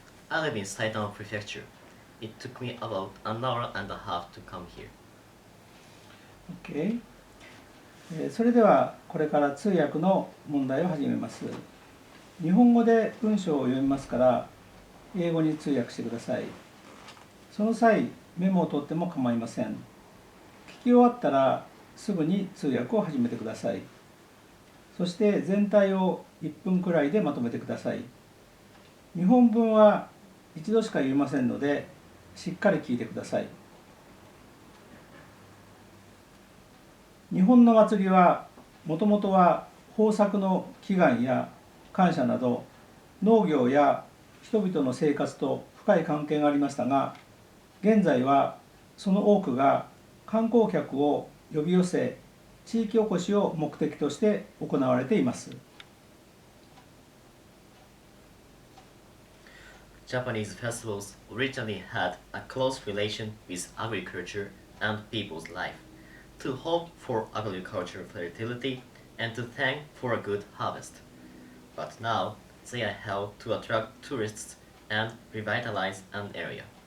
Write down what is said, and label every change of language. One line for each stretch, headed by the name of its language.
English: I live in Saitama Prefecture. It took me about an hour and a half to come here. Okay.
Japanese: それではこれから通訳の問題を始めます。日本語で文章を読みますから英語に通訳してください。その際メモを取っても構いません。聞き終わったらすぐに通訳を始めてください。そして全体を1分くらいでまとめてください。日本文は一度しか言いませんのでしっかり聞いてください。日本の祭りはもともとは豊作の祈願や感謝など農業や人々の生活と深い関係がありましたが、現在はその多くが観光客を呼び寄せ地域おこしを目的として行われています。
English: Japanese festivals originally had a close relation with agriculture and people's life, to hope for agricultural fertility and to thank for a good harvest. But now they are held to attract tourists and revitalize an area.